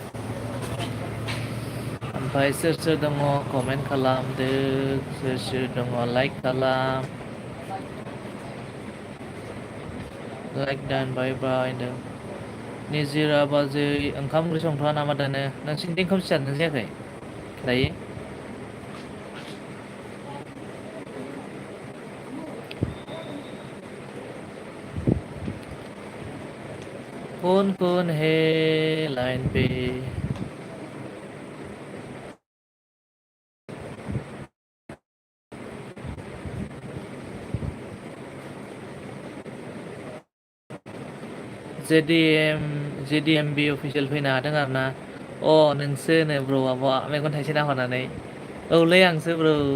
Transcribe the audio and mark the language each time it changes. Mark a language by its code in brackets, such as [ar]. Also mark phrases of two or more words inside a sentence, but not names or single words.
[brx] ओमफ्राय सोर सोर दङ कमेन्ट खालामदो सोर सोर दङ लाइक खालाम लाइक दान [en] bye bye [brx] होनदों निजिरा बाजै ओंखाम ओंख्रि संथ'वा नामा दानो नोंसिनिथिं खोमसि जादों जायाखै दायो [hi] कौन है लाइन पे [brx] जेडिएमबि अफिसियेल फैनो हादों आरो ना नोंसो नो ब्र'आ मेगन थाइसे नाहरनानै औलै आंसो ब्र'